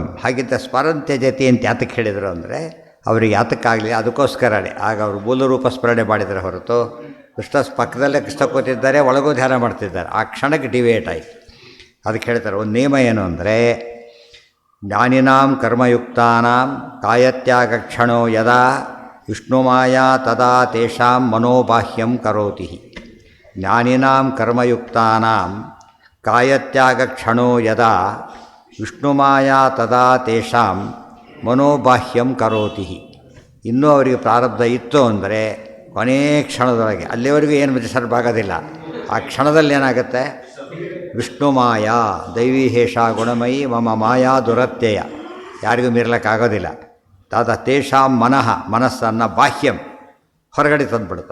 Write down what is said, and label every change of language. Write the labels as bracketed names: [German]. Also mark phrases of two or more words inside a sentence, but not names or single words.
[Kannada] ಹಾಗಿದ್ದ [Sanskrit] ಸ್ಮರನ್ ತ್ಯಜತಿ [Kannada] ಅಂತ ಯಾತಕ್ಕೆ ಹೇಳಿದರು ಅಂದರೆ ಅವರಿಗೆ ಯಾತಕ್ಕಾಗಲಿ ಅದಕ್ಕೋಸ್ಕರನೇ. ಆಗ ಅವರು ಮೂಲರೂಪ ಸ್ಮರಣೆ ಮಾಡಿದರೆ ಹೊರತು ಕೃಷ್ಣ ಪಕ್ಕದಲ್ಲೇ ಕೃಷ್ಣ ಕೂತಿದ್ದಾರೆ, ಒಳಗೂ ಧ್ಯಾನ ಮಾಡ್ತಿದ್ದಾರೆ. ಆ ಕ್ಷಣಕ್ಕೆ ಡಿವೇಟ್ ಆಯಿತು. ಅದಕ್ಕೆ ಹೇಳ್ತಾರೆ ಒಂದು ನಿಯಮ ಏನು ಅಂದರೆ [Sanskrit] ಜ್ಞಾನಿನಾಂ ಕರ್ಮಯುಕ್ತಾನಾಂ ಕಾಯತ್ಯಾಗ ಕ್ಷಣೋ ಯದಾ ವಿಷ್ಣುಮಾಯಾ ತದಾ ತೇಷಾಂ ಮನೋಬಾಹ್ಯಂ ಕರೋತಿ. ಜ್ಞಾನಿನಾಂ ಕರ್ಮಯುಕ್ತಾನಾಂ ಕಾಯತ್ಯಾಗ ಕ್ಷಣೋ ಯದಾ ವಿಷ್ಣುಮಾಯಾ ತದಾ ತೇಷಾಂ ಮನೋಬಾಹ್ಯಂ ಕರೋತಿ. [Kannada] ಇನ್ನೂ ಅವರಿಗೆ ಪ್ರಾರಬ್ಧ ಇತ್ತು ಅಂದರೆ ಕೊನೆಯ ಕ್ಷಣದೊಳಗೆ, ಅಲ್ಲಿವರೆಗೂ ಏನು ಡಿಸ್ಟರ್ಬ್ ಆಗೋದಿಲ್ಲ. ಆ ಕ್ಷಣದಲ್ಲಿ ಏನಾಗುತ್ತೆ? [Sanskrit] ವಿಷ್ಣುಮಾಯಾ ದೈವೀಹೇಷ ಗುಣಮಯಿ ಮಮ ಮಾಯಾ ದುರತ್ಯಯ. [Kannada] ಯಾರಿಗೂ ಮೀರ್ಲಿಕ್ಕಾಗೋದಿಲ್ಲ. [Sanskrit] ತಾದ ತೇಷಾಂ [Kannada] ಮನಸ್ಸನ್ನು ಬಾಹ್ಯಂ ಹೊರಗಡೆ ತಂದುಬಿಡುತ್ತೆ.